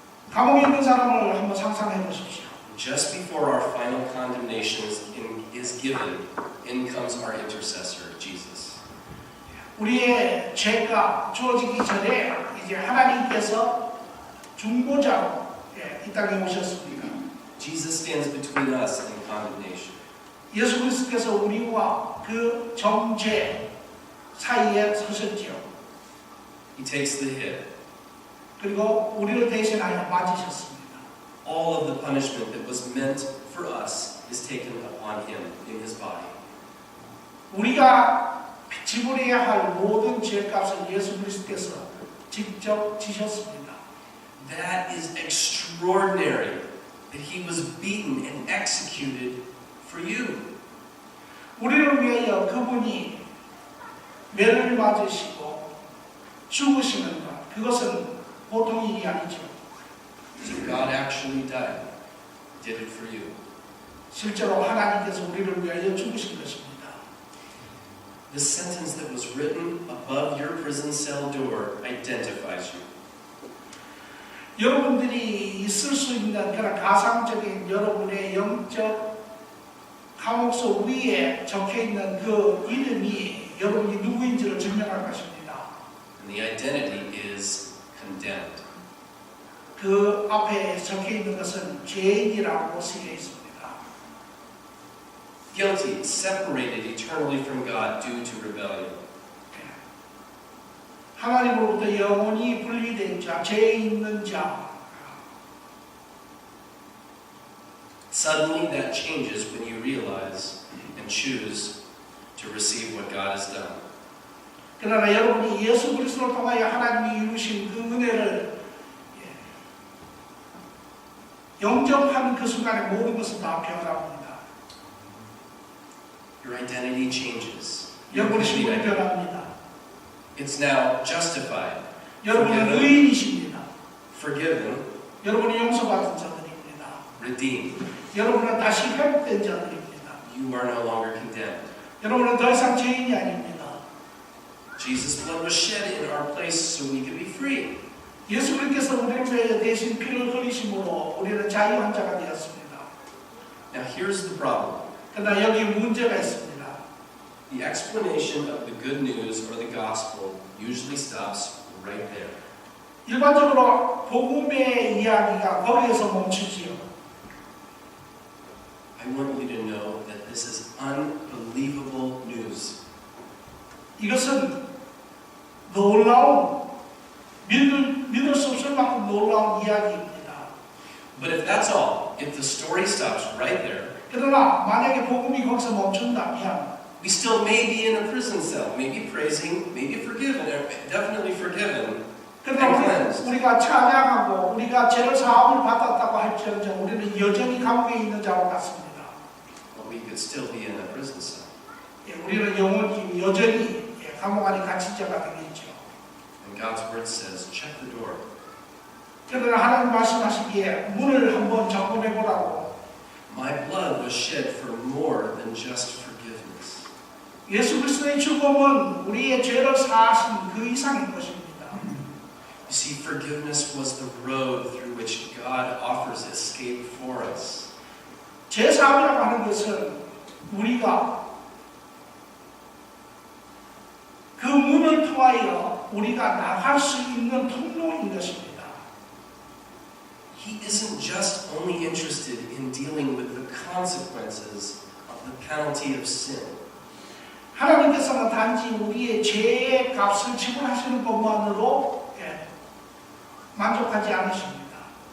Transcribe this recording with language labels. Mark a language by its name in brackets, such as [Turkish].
[Korean] 감옥에 있는 사람을 한번 상상해 보십시오. [English] Just before our final condemnation is given, in comes our intercessor, Jesus. [Korean] 우리의 죄가 주어지기 전에 이제 하나님께서 중보자로 이 땅에 오셨습니다. [English] Jesus stands between us and condemnation. [Korean] 예수 그리스도께서 우리와 그 정죄 사이에 서셨지요. [English] He takes the hit. [Korean] 그리고 우리를 대신하여 맞으셨습니다. [English] All of the punishment that was meant for us is taken upon Him in His body. [Korean] 우리가 지불해야 할 모든 죄값을 예수 그리스도께서 직접 지셨습니다. [English] That is extraordinary that He was beaten and executed for you. [Korean] 우리를 위하여 그분이 매를 맞으시고 죽으시는 것, 그것은 보통 일이 아니죠. [English] So God actually died, did it for you. [Korean] 실제로 하나님께서 우리를 위하여 죽으신 것입니다. [English] The sentence that was written above your prison cell door identifies you. [Korean] 여러분들이 있을 수 있는 그런 가상적인 여러분의 영적 감옥소 위에 적혀있는 그 이름이 여러분이 누구인지를 증명할 것입니다. [English] And the identity is condemned. [Korean] 그 앞에 적혀있는 것은 죄인이라고 쓰여 있습니다. [English] Guilty, separated eternally from God due to rebellion. [Korean] 하나님으로부터 영원히 분리된 자, 죄 있는 자. [English] Suddenly that changes when you realize and choose to receive what God has done. [Korean] 그러나 여러분이 예수 그리스도를 통하여 하나님이 이루신 그 은혜를 영접하는 그 순간에 모든 것은 다 변합니다. [English] Your identity changes. [Korean] 여러분의 신분이 변합니다. [English] It's now justified, [Korean] 여러분은 의인이십니다. [English] forgiven, [Korean] 여러분이 용서받은 자들입니다. [English] redeemed. [Korean] 여러분은 다시 회복된 자들입니다. [English] You are no longer condemned. [Korean] 여러분은 더 이상 죄인이 아닙니다. [English] Jesus' blood was shed in our place so we could be free. [Korean] 예수 그리스도께서 우리를 위해 대신 피를 흘리심으로 우리는 자유한 자가 되었습니다. [English] Now here's the problem. [Korean] 그러나 여기 문제가 있습니다. [English] The explanation of the good news or the gospel usually stops right there. [Korean] 일반적으로 복음의 이야기가 거기에서 멈추지요. [English] I want you to know that this is unbelievable news. [Korean] 이것은 놀라운 믿을 수 없을 만큼 놀라운 이야기입니다. [English] But if that's all, if the story stops right there, [Korean] 그러나 만약에 복음이 거기서 멈춘다면 [English] we still may be in a prison cell, maybe praising, maybe forgiven, definitely forgiven, and [Korean] 그러나 [English] cleansed. [Korean] 우리가 찬양하고 우리가 죄를 사함을 받았다고 할지언정 우리는 여전히 감옥에 있는 자와 같습니다. [English] But we could still be in a prison cell. [Korean] 우리는 영원히 여전히 감옥 안에 갇힌 자가 되겠죠. [English] And God's word says, check the door. [Korean] 그러나 하나님 말씀하시기에 문을 한번 점검해 보라고 [English] My blood was shed for more than just forgiveness. [Korean] 예수 그리스도의 죽음은 우리의 죄를 사하신 그 이상의 것입니다. [English] You see, forgiveness was the road through which God offers escape for us. [Korean] 죄 사함이라고 하는 것은 우리가 그 문을 통하여 우리가 나갈 수 있는 통로인 것입니다. [English] He isn't just only interested in dealing with the consequences of the penalty of sin. [Korean] 하나님께서는 단지 우리의 죄의 값을 지불하시는 것만으로 만족하지 않으십니다.